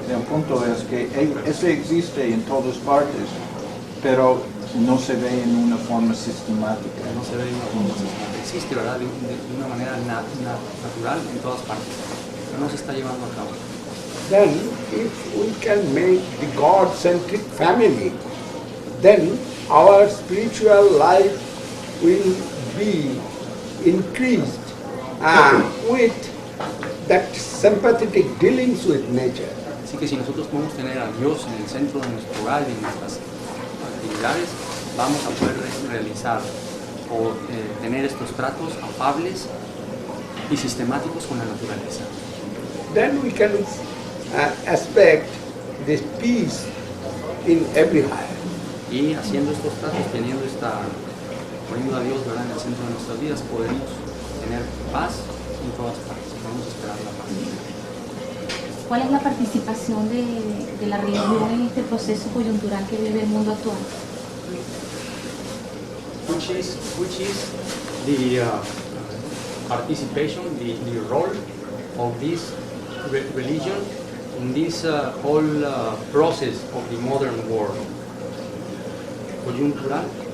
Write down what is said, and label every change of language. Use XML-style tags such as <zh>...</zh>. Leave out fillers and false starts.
<es>el punto es que ese existe en todas partes, pero no se ve en una forma sistemática. No se ve de una forma sistemática. Existe, ¿verdad? De una manera natural en todas partes, pero no se está llevando a cabo.</es> <en>then if we can make the God-centric family, then our spiritual life will be increased with that sympathetic dealings with nature.</en> <es>Así que si nosotros podemos tener a Dios en el centro de nuestro hogar y en nuestras actividades, vamos a poder realizar o tener estos tratos afables y sistemáticos con la naturaleza.</es> <en>Then we can expect this peace in everywhere.</en> <es>Y haciendo estos tratos, poniendo a Dios, ¿verdad?, en el centro de nuestras vidas, podemos tener paz en todas partes. Podemos esperar la paz. ¿Cuál es la participación de la religión en este proceso coyuntural que vive el mundo actual?</es> <en>Which is the participation, the role of this religion in this whole process of the modern world?</en> <es>Coyuntural.</es>